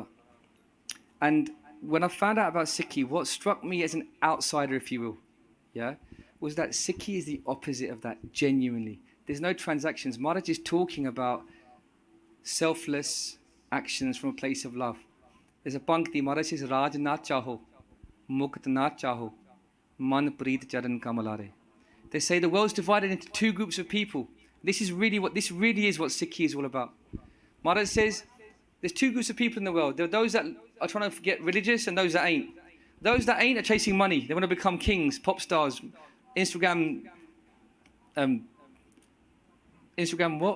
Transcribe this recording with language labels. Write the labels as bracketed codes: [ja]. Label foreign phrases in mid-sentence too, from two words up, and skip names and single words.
[en] And when I found out about Sikhi, what struck me as an outsider, if you will, yeah, was that Sikhi is the opposite of that, genuinely. There's no transactions. Maharaj is talking about selfless actions from a place of love. There's a pankti, Maharaj says, [pa] ਰਾਜੁ ਨ ਚਾਹਉ ਮੁਕਤਿ ਨ ਚਾਹਉ ਮਨਿ ਪ੍ਰੀਤਿ ਚਰਨ ਕਮਲਾਰੇ. [en] They say the world's divided into two groups of people. This really is what Sikhi is all about. Maharaj says, there's two groups of people in the world. There are those that are trying to get religious and those that ain't. Those that ain't are chasing money. They want to become kings, pop stars, Instagram what?